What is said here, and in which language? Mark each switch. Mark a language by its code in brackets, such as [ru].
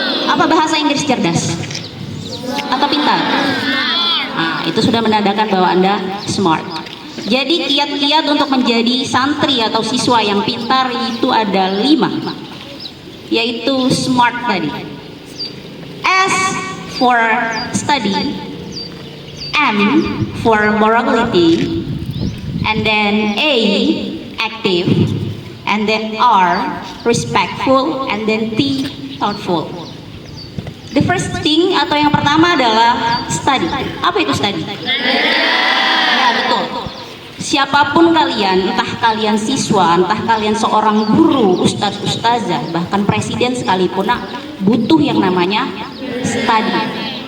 [id] Apa bahasa Inggris cerdas? Atau pintar? Nah, itu sudah menandakan bahwa Anda smart. Jadi kiat-kiat untuk menjadi santri atau siswa yang pintar itu ada 5, yaitu smart tadi. [en] S for study, M for morality, and then A active, and then R respectful, and then T thoughtful. The first thing [id] atau yang pertama adalah study. Apa itu study? Ya betul. Siapapun kalian, entah kalian siswa, entah kalian seorang guru, ustadz, ustazah, bahkan presiden sekalipun, butuh yang namanya study.